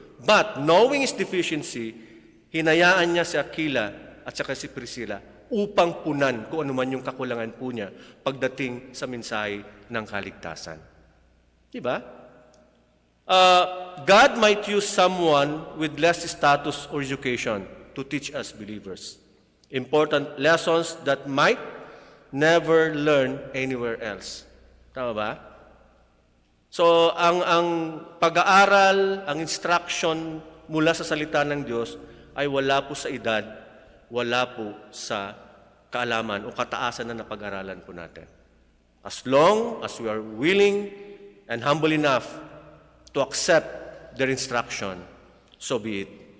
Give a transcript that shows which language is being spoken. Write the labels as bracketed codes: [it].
[en] But, knowing his deficiency, [tl] hinayaan niya si Aquila at saka si Priscilla upang punan kung ano man yung kakulangan po niya pagdating sa mensahe ng kaligtasan. Diba? [en] God might use someone with less status or education to teach us believers important lessons that might never learn anywhere else. [tl] Tama ba? So, ang pag-aaral, ang instruction mula sa salita ng Diyos ay wala po sa edad, wala po sa kaalaman o kataasan na napag-aralan po natin. [en] As long as we are willing and humble enough to accept their instruction, so be it.